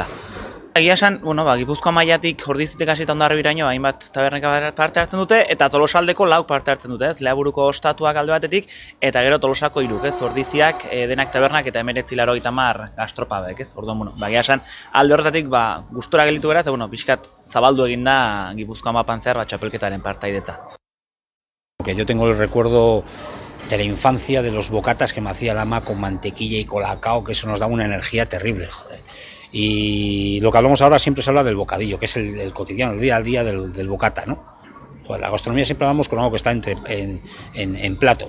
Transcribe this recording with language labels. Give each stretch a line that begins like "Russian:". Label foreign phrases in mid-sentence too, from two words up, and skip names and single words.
Basque: Egia esan, Gipuzkoa mailatik Ordizitik hasita Hondarribiraino hainbat tabernek parte hartzen dute, eta Tolosaldeko 4 parte hartzen dute, Leaburuko ostatuak alde batetik, eta gero Tolosako 3, Ordiziak, Denak tabernak eta 1980 gastropabek, Orduan, egia esan, alde horretatik gustora gelditu gara, eta pixkat zabaldu egin da Gipuzkoa mapan zehar txapelketaren partaidetza.
Spanish: Yo tengo el recuerdo de la infancia de los bocatas que me hacía la ama con mantequilla y colacao, que eso nos daba una energía terrible, joder. Y lo que hablamos ahora siempre se habla del bocadillo, que es el cotidiano, el día a día del bocata, ¿no? Joder, la gastronomía siempre hablamos con algo que está en plato.